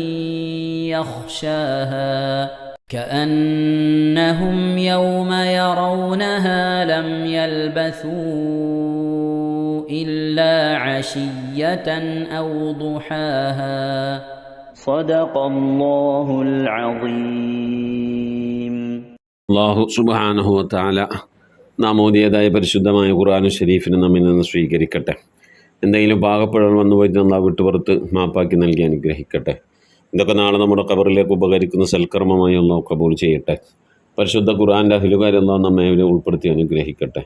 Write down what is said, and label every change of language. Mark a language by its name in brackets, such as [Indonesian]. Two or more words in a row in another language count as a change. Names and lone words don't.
[Arabic] يخشاها كأنهم يوم يرونها لم يلبثوا إلا عشية أو ضحاها صدق الله العظيم. [Malayalam] അല്ലാഹു [Arabic] سبحانه وتعالى [Malayalam] നാം ഓതിയതായ പരിശുദ്ധമായ ഖുർആൻ ഷരീഫിനെ നമ്മിൽ നിന്ന് സ്വീകരിക്കട്ടെ. എന്തെങ്കിലും പാകപ്പിഴകൾ വന്നു പോയിട്ട് അല്ലാഹു വിട്ടുപുറത്ത് മാപ്പാക്കി നൽകി അനുഗ്രഹിക്കട്ടെ. ഇതൊക്കെ നാളെ നമ്മുടെ ഖബറിലേക്ക് ഉപകരിക്കുന്ന സൽക്കർമ്മമായി അല്ലാഹു കബൂൽ ചെയ്യട്ടെ. പരിശുദ്ധ ഖുർആൻ്റെ അഹ്ലുകാരെ അല്ലാഹു നമ്മെ ഉൾപ്പെടുത്തി അനുഗ്രഹിക്കട്ടെ.